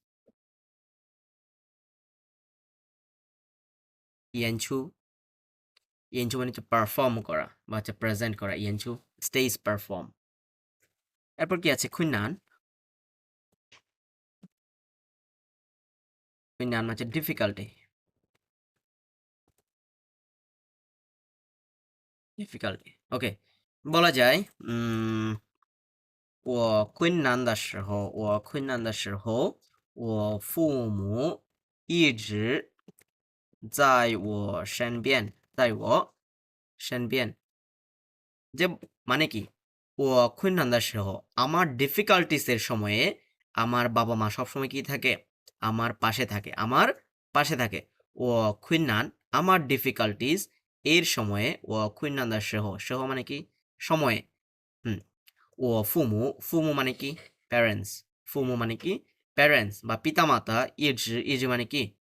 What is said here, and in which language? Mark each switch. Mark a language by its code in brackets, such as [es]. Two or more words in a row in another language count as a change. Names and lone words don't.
[bn] ইয়েনছু মানে হচ্ছে পারফর্ম করা বা হচ্ছে প্রেজেন্ট করা ইয়েনছু [en] stage perform [bn] এরপর কি আছে খুইনান খুইনান হচ্ছে ডিফিকাল্টি ওকে বলা যায় [zh] 我困难的时候，我父母一直在我身边， [bn] যে মানে কি ও [zh] 困难的时候 [bn] আমার ডিফিকাল্টিস এর সময়ে আমার বাবা মা সবসময় কি থাকে আমার পাশে থাকে ও খুইনান আমার ডিফিকাল্টিস এর সময়ে ও [zh] 困难的时候 [bn] মানে কি সময়ে ও ফুমু মানে কি প্যারেন্টস বা পিতামাতা ইজ মানে কি